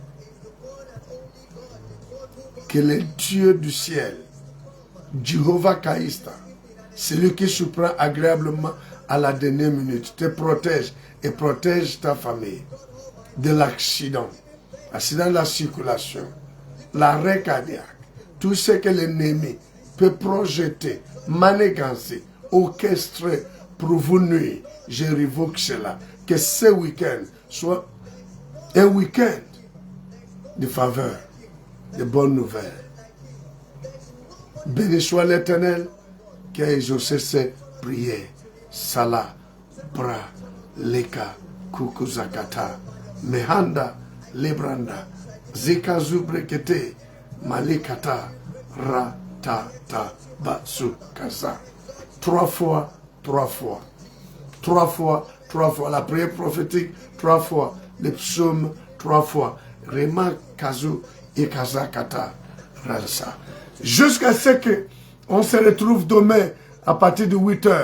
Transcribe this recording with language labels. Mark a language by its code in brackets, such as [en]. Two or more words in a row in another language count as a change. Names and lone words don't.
[fr] Que le Dieu du ciel, Jehovah Kaïsta, celui qui surprend agréablement à la dernière minute, te protège et protège ta famille de l'accident de la circulation, l'arrêt cardiaque, tout ce que l'ennemi peut projeter, manigancer, orchestrer pour vous nuire. Je révoque cela. Que ce week-end soit un week-end de faveur, de bonnes nouvelles. Béni soit l'Éternel qui a exaucé ses prières. Salah, Bra, Leka, Kukuzakata, Mehanda, Lebranda, Zikazubrekete, Malikata, Ratata, Batsu, Kaza. 3 fois, 3 fois. 3 fois, 3 fois. La prière prophétique, 3 fois. Les psaumes, 3 fois. Rema, Kazu, et Kazakata, Ransa. Jusqu'à ce que on se retrouve demain à partir de 8 h.